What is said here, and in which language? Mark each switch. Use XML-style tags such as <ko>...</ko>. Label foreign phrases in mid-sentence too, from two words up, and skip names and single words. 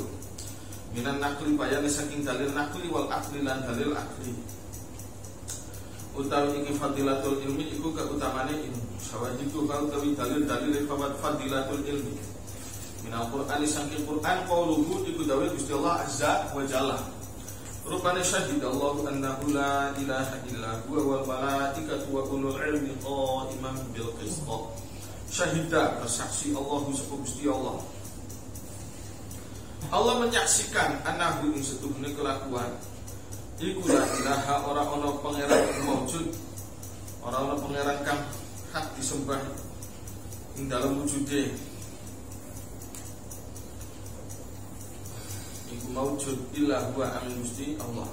<ar>من النقل</ar> <jv>bayane saking dalil nakli</jv> <ar>والعقل</ar> <jv>lan dalil akli. Utawi iki</jv> <ar>فضيلة العلم</ar> <jv>iku keutamaane ilmu.</jv> <ar>Syawahidi</ar> <jv>utawi dalil-dalil</jv> <ar>فضيلة العلم. من القرآن</ar> <jv>saking Qur'an qauluhu iku dawuh Gusti Allah</jv> <ar>عز وجل. Rupane شهد الله أنه لا إله إلا هو والملائكة وأولو العلم قائما بالقسط.</ar> <jv>Syahida bersaksi Allahu sapa Gusti Allah.</jv> <id>Allah menyaksikan</id> <jv>annahu ing setuhune kelakuan iku</jv> <ar>لا إله</ar> <jv>ora ana pangeran maujud, ora ana pangeran kang hak disembah ing dalam wujude iku maujud</jv> <ar>إلا هو</ar> <jv>amin Gusti Allah.</jv>